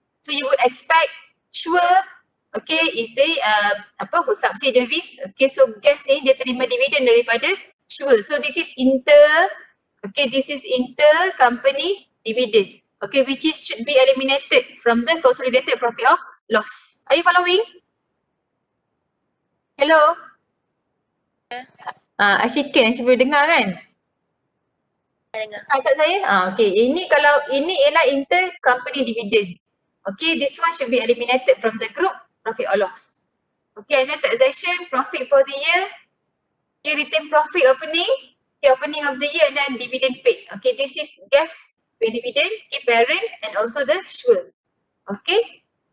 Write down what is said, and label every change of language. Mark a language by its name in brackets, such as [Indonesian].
[English] So you would expect Sure, okay, is the subsidiaries. [Malay] Okay, so gas ni dia terima dividend daripada Sure. [English] So this is this is intercompany dividend. Okay, which is should be eliminated from the consolidated profit or loss. Are you following? Hello? [Malay] Ashikin, boleh dengar kan? Dengar. Kat saya? Okay. Ini ialah intercompany dividend. [English] Okay, this one should be eliminated from the group profit or loss. Okay, and then taxation, profit for the year, retain profit opening, opening of the year and then dividend paid. Okay, this is gas, pay dividend, parent and also the Sure. Okay.